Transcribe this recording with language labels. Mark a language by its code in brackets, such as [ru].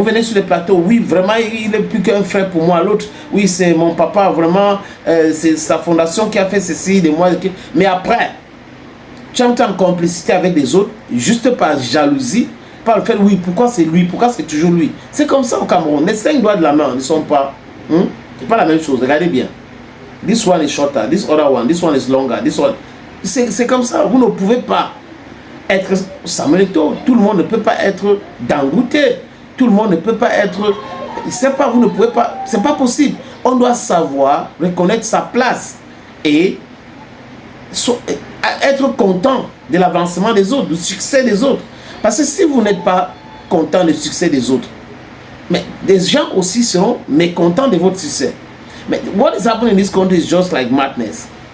[fr] Vous venez sur le plateau, oui, vraiment, il n'est plus qu'un frère pour moi. L'autre, oui, c'est mon papa, vraiment, c'est sa fondation qui a fait ceci, de moi. Mais après, tu entres en complicité avec les autres, juste par jalousie, par le fait, oui, pourquoi c'est lui, pourquoi c'est toujours lui. C'est comme ça au Cameroun. Les 5 doigts de la main ne sont pas... c'est pas la même chose, regardez bien. [en] This one is shorter, this other one is longer, this one... [fr] C'est comme ça, vous ne pouvez pas être Samuel Eto'o. Tout le monde ne peut pas être Dangote. Tout le monde ne peut pas être... C'est pas, vous ne pouvez pas... C'est pas possible. On doit savoir reconnaître sa place et être content de l'avancement des autres, du succès des autres. Parce que si vous n'êtes pas content du succès des autres, mais des gens aussi seront mécontents de votre succès. Mais [en] what is happening in this country is just like madness.